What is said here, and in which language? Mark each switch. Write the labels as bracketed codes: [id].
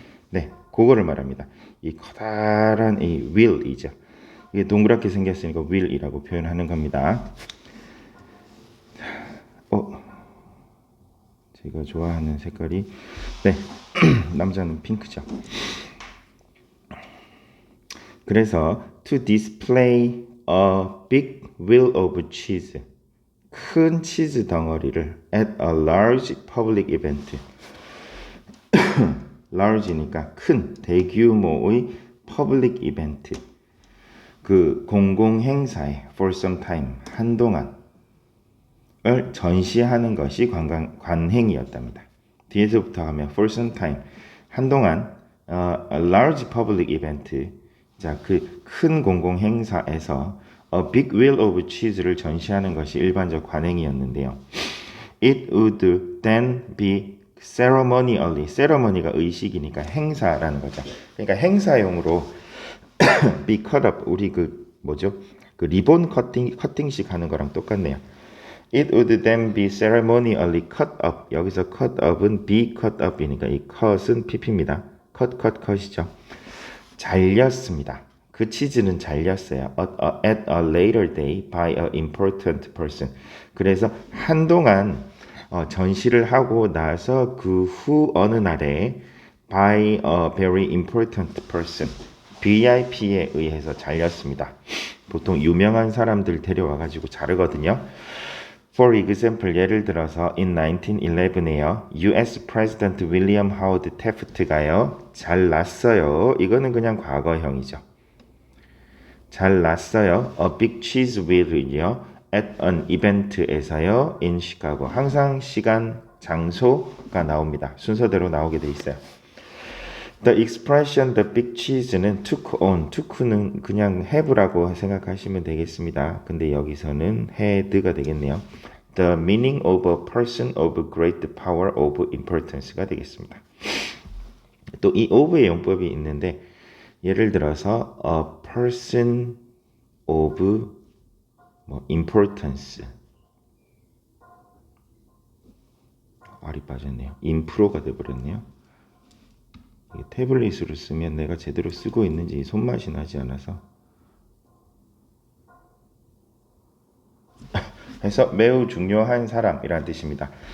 [ko] 네, 그거를 말합니다. 이 커다란 이 wheel이죠. 이게 동그랗게 생겼으니까 wheel이라고 표현하는 겁니다. 제가 좋아하는 색깔이 네, 남자는 핑크죠. [en] 그래서 to display a big wheel of cheese, [ko] 큰 치즈 덩어리를 [en] at a large public event, large니까 [ko] 큰 대규모의 [en] public event, [ko] 그 공공 행사에 [en] for some time [ko] 한동안을 전시하는 것이 관행이었답니다. 뒤에서부터 하면 for some time 한동안 [en] a large public event, [ko] 자, 그 큰 공공 행사에서 [en] a big wheel of cheese [ko] 를 전시하는 것이 일반적 관행이었는데요. [en] It would then be ceremonially, ceremony가 [ko] 의식이니까 행사라는 거죠. 그러니까 행사용으로 [en] be cut up, [ko] 우리 그 리본 커팅식 하는 거랑 똑같네요. [en] It would then be ceremonially cut up. [ko] 여기서 cut up은 be cut up이니까 이 cut은 pp입니다. cut이죠. 잘렸습니다. 그 치즈는 잘렸어요. [en] At a later day by an important person. [ko] 그래서 한동안 전시를 하고 나서 그 후 어느 날에 [en] by a very important person, [ko] VIP에 의해서 잘렸습니다. 보통 유명한 사람들 데려와가지고 자르거든요. [en] For example, [ko] 예를 들어서 in 1911에요. [en] US President William Howard Taft가요. [ko] 잘났어요. 이거는 그냥 과거형이죠. 잘났어요. [en] A big cheese wheel은요. At an event에서요. In Chicago. [ko] 항상 시간, 장소가 나옵니다. 순서대로 나오게 돼 있어요. [en] The expression the big cheese는 took on, took는 [ko] 그냥 have라고 생각하시면 되겠습니다. 근데 여기서는 had가 되겠네요. [en] The meaning of a person of great power of importance가 [ko] 되겠습니다. 또 이 of의 용법이 있는데 예를 들어서 [en] a person of importance [ko] R이 빠졌네요. 인프로가 돼버렸네요. 태블릿으로 쓰면 내가 제대로 쓰고 있는지 손맛이 나지 않아서 그래서 매우 중요한 사람이라는 뜻입니다.